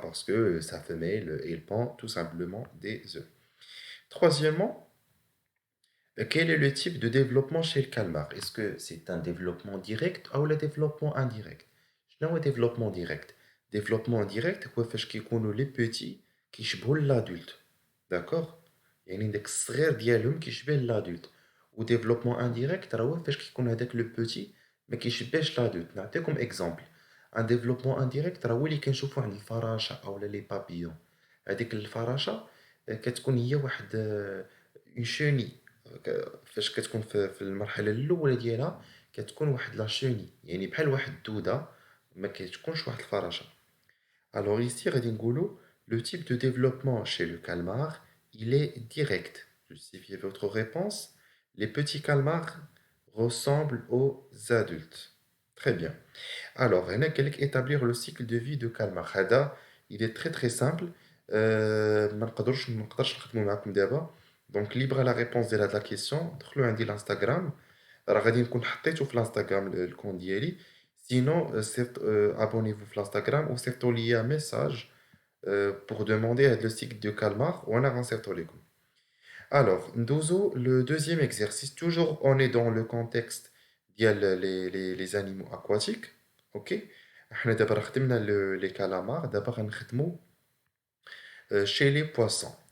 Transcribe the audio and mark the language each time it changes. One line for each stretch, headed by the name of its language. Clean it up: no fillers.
French: Parce que sa femelle, elle pond tout simplement des œufs. Troisièmement, quel est le type de développement chez le calmar? Est-ce que c'est un développement direct ou le développement indirect?
Arabic: شنو هو développement direct? Développement direct هو فاش كيكونوا les petits كيشبهوا l'adulte. D'accord؟ يعني داك الصغير ديالهم كيشبه l'adulte. و développement indirect راه هو فاش كيكون هذاك le petit ما كيشبهش l'adulte. نعطيكم exemple.
French: Un développement indirect
Arabic: راه هو اللي كنشوفوا عند الفراشة أو les papillons. هذيك الفراشة كتكون هي واحد une chenille. فاش كتكون في المرحله الاولى ديالها كتكون واحد لا شوني، يعني بحال واحد الدوده، ما كتكونش واحد الفراشه.
French: Alors ici
Arabic: غادي نقولوا
French: le type de développement chez le calmar il est direct. Justifiez votre réponse. Les petits calmars ressemblent aux adultes. Très bien. Alors
Arabic: هنا قال لك
French: établir le cycle de vie de calmar. هذا il est très très simple.
Arabic: ما نقدرش نخدموا معكم دابا. دونك
French: libre à la réponse
Arabic: ديال هاد لا كيسيون دخلوا عندي الانستغرام، راه غادي نكون حطيته في الانستغرام الكون ديالي. سينو abonnez-vous في الانستغرام و صيفطوا ليا ميساج
French: pour demander le cycle de calmar. On avance sur les coups. Alors, Ndozo, le deuxième exercice, toujours on est dans le contexte les animaux aquatiques. Ok? On a d'abord les calamars, d'abord on chez les poissons.